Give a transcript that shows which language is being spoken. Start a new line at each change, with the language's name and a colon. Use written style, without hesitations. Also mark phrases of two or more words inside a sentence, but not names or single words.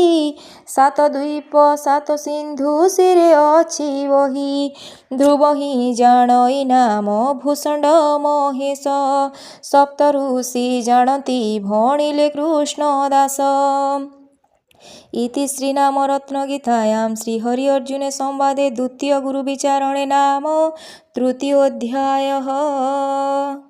Odia: ସାତ ଦ୍ୱୀପ ସାତ ସିନ୍ଧୁ ଶିରେ ଅଛି ବହି। ଧ୍ରୁବ ହିଁ ଜାଣଇ ନାମ ଭୂଷଣ୍ଡ ମହେଶ। ସପ୍ତ ଋଷି ଜାଣନ୍ତି ଭଣିଲେ କୃଷ୍ଣ ଦାସ।
Sanskrit: इति श्रीनामरत्नगीतायां श्रीहरि अर्जुने संवादे द्वितीयगुरुविचारणे नाम तृतीयोऽध्यायः।